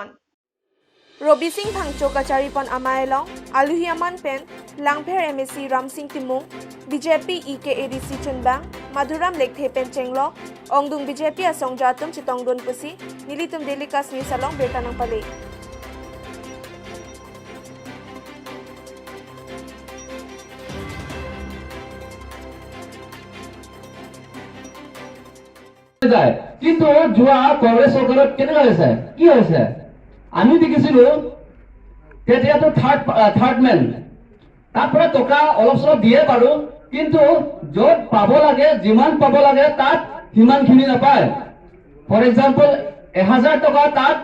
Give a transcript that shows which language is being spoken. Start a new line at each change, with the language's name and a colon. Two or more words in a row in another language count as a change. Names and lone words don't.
Karbi: Robi Singh Phangcho Kacharipon Amaelong, Aluhiaman Pen, Langpher MSC Ram Singh Timung, BJP EKADC Chunbang, Madhuram Lekthe Pen Chenglo, Ongdung BJP Asong Jatum Chitongdun Pusi, Nilitum Delikas New Salong Bertanang Palay.
Assamese: কিন্তু যোৱা কংগ্ৰেছ চৰকাৰত কেনেকুৱা হৈছে কি হৈছে আমি দেখিছিলো তেতিয়াতো
English: third man
Assamese: তাৰ পৰা টকা অলপ চলপ দিয়ে বাৰু কিন্তু য'ত পাব লাগে যিমান পাব লাগে তাত সিমানখিনি নাপায়
English: for example
Assamese: 1000 টকা তাত